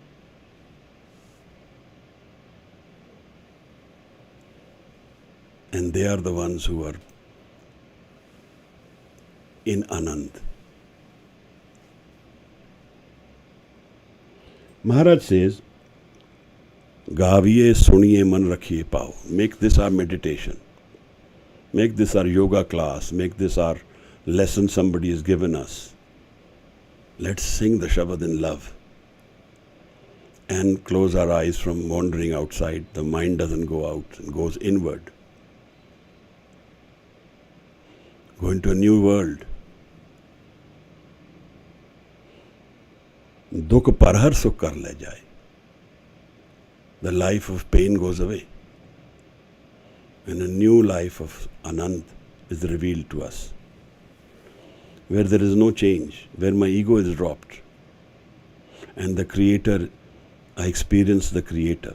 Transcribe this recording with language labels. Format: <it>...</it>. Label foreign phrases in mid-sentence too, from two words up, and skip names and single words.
<en>And they are the ones who are in Anand. Maharaj says,</en> <pa>Gaviye suniye man rakhiye pao.</pa> <en>Make this our meditation. Make this our yoga class. Make this our lesson somebody has given us. Let's sing the Shabad in love. And close our eyes from wandering outside. The mind doesn't go out and goes inward. Go into a new world.</en> <pa>Dukh parhar sukh kar le jaye.</pa> <en>The life of pain goes away. And a new life of Anand is revealed to us. Where there is no change, where my ego is dropped. And the Creator, I experience the Creator.</en>